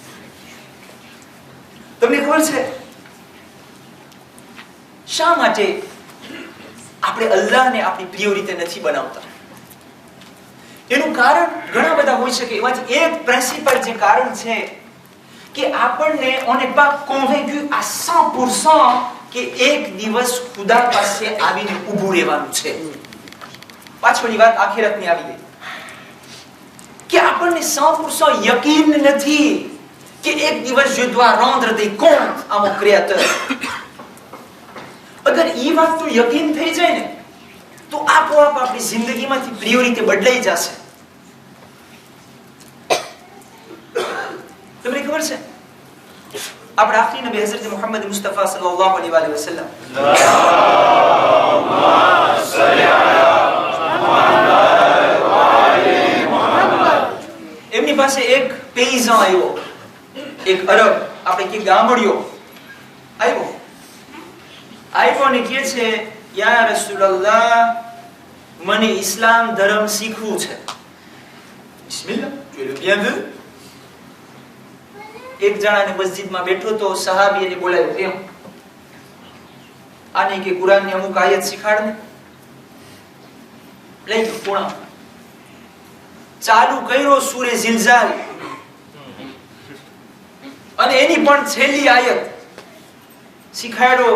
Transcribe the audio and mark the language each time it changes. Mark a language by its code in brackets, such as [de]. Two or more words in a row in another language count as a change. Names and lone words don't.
[gu] તમને ખબર છે શા માટે આપણે અલ્લાહને આપણી પ્રિયોરિટી નથી બનાવતા? એનું કારણ ઘણા બધા હોઈ શકે. એમાંથી એક પ્રિન્સિપલ જે કારણ છે કે આપણને [fr] on n'est pas convaincu à 100% [gu] કે એક દિવસ ખુદા પાસે આવીને ઊભું રહેવાનું છે. પાછળની વાત આખિરતની આવી ગઈ કે આપણને 100% યકીન નથી કે એક દિવસ [fr] je dois rendre des comptes à mon créateur. [gu] અગર ઈ વાતનું યકીન થઈ જાય ને તો આપોઆપ આપણી જિંદગીમાંથી પ્રિયોરિટી બદલાઈ જશે. તમને ખબર છે આપણા આખરી નબી હઝરત મુહમ્મદ મુસ્તફા [ar] صلى الله عليه وسلم [gu] એમની પાસે એક પેઈઝાન આવ્યો, એક અરબ, આપણે કે ગામડિયો આવ્યો ને કહે છે [ar] يا رسول الله [gu] મને ઇસ્લામ ધર્મ શીખવું છે. બિસ્મિલ્લાહ, [fr] tu es le bienvenu. [gu] એક જણાને મસ્જિદમાં બેઠો તો સહાબી એને બોલાવ્યો, કેમ આને કે કુરાનની અમુક આયત શીખાડ ને. લઈ ગયો પૂણા, ચાલુ કર્યો સૂરે ઝિલઝાલ અને એની પણ છેલ્લી આયત શીખાડ્યો.